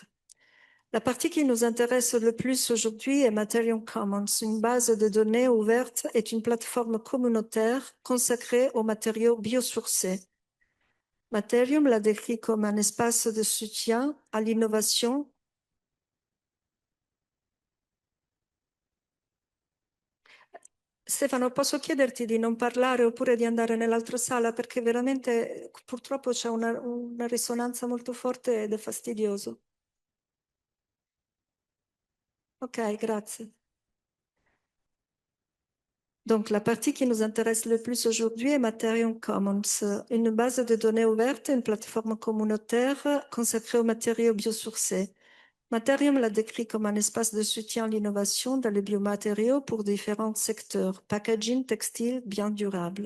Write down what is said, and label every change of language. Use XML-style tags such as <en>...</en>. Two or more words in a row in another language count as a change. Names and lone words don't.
<fr>La partie qui nous intéresse le plus aujourd'hui est Materium Commons, une base de données ouverte et une plateforme communautaire consacrée aux matériaux biosourcés. Materium l'a décrit comme un espace de soutien à l'innovation.</fr> <it>Stefano, posso chiederti di non parlare oppure di andare nell'altra sala perché veramente purtroppo c'è una risonanza molto forte ed è fastidioso. Ok, grazie.</it> <fr>Donc, la partie qui nous intéresse le plus aujourd'hui est Materium Commons, une base de données ouverte, une plateforme communautaire consacrée aux matériaux biosourcés. Materium l'a décrit comme un espace de soutien à l'innovation dans les biomatériaux pour différents secteurs, packaging, textile, biens durables.</fr>